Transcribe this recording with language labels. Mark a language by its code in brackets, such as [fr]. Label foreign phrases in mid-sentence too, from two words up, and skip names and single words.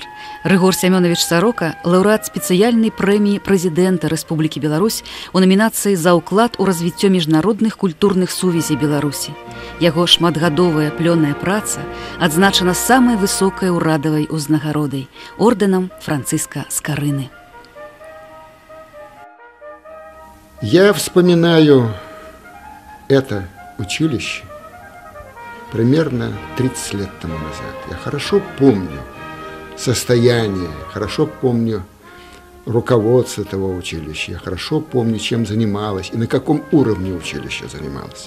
[be] Рыгор Семёнович Сорока – лаўрэат спецыяльнай прэміі прэзідэнта Рэспублікі Беларусь у намінацыі за ўклад у развіццё міжнародных культурных сувязей Беларусі. Яго шматгадовая плённая праца адзначана самай высокай урадавай узнагародай – ордэнам Франциска Скарыны. [ru] Я вспоминаю это училище примерно 30 лет тому назад. Я хорошо помню состояние, хорошо помню руководство этого училища, я хорошо помню, чем занималось и на каком уровне училище занималось.